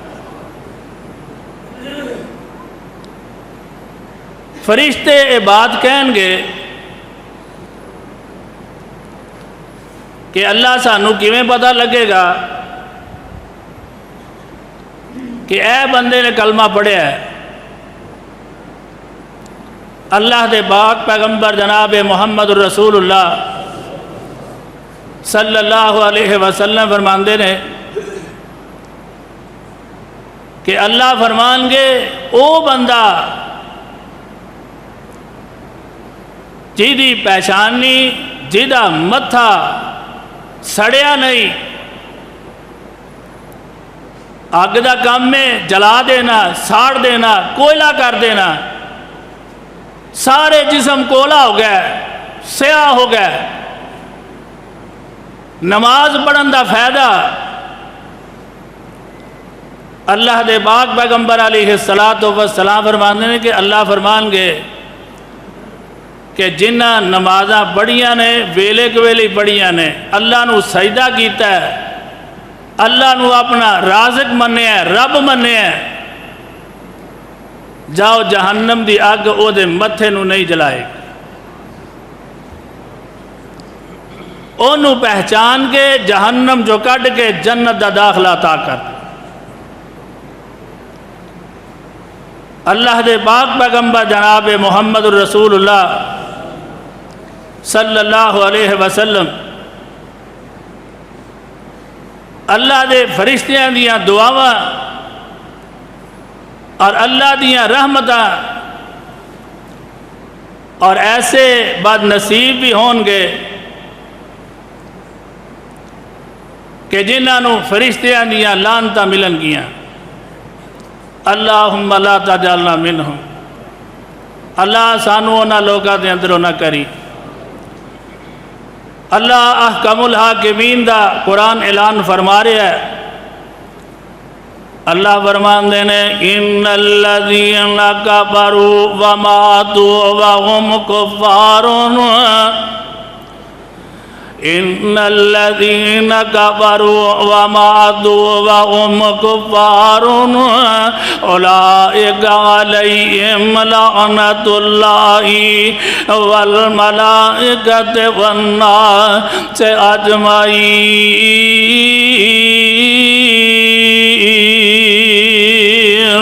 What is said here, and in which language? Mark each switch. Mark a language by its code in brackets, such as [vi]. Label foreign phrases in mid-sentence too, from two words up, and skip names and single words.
[pa] فرشتے یہ بات کہیں گے کہ اللہ سانو کیویں پتہ لگے گا کہ اے بندے نے کلمہ پڑھیا ہے؟ اللہ دے پاک پیغمبر جناب محمد الرسول اللہ [ar] صلی اللہ علیہ وسلم [pa] فرماندے نے کہ اللہ فرمان گے او بندہ جیدی پہچانی جیدہ متھا سڑیا نہیں، آگ دا کام میں جلا دینا، ساڑ دینا، کوئلہ کر دینا، سارے جسم کولا ہو گئے، سیاہ ہو گئے، نماز پڑھن دا فائدہ اللہ دے پاک پیغمبر [ar] علیہ السلام [pa] فرمانے نے کہ اللہ فرمان گے کہ جنہ نمازاں پڑھیاں نے ویلے کے ویلے پڑھیاں نے، اللہ نو سجدہ کیتا ہے، اللہ نو اپنا رازق مننے ہے، رب مننے ہے، جاؤ جہنم دی آگ او دے متھے نو نہیں جلائے، انہوں پہچان کے جہنم جو کٹ کے جنت دا داخلہ عطا کر۔ اللہ دے پاک پیغمبر جناب محمد الرسول اللہ [ar] صلی اللہ علیہ وسلم [pa] اللہ دے فرشتیاں دیاں دعاواں اور اللہ دیاں رحمتاں اور ایسے بد نصیب بھی ہون گے کہ جنہاں فرشتیاں دیاں لعنتاں ملن گیاں۔ [ar] اللہم لا تجعلنا منہم، [pa] اللہ سانو انہاں لوگاں دے اندروں نہ کری۔ اللہ احکم الحاکمین دا قرآن اعلان فرما رہا ہے. اللہ فرماندے نے [ar] ان الذین کفروا وماتوا وهم کفار ان الذین کفروا وماتوا وهم کفار اولئک علیہم لعنۃ اللہ والملائکۃ والناس اجمعین.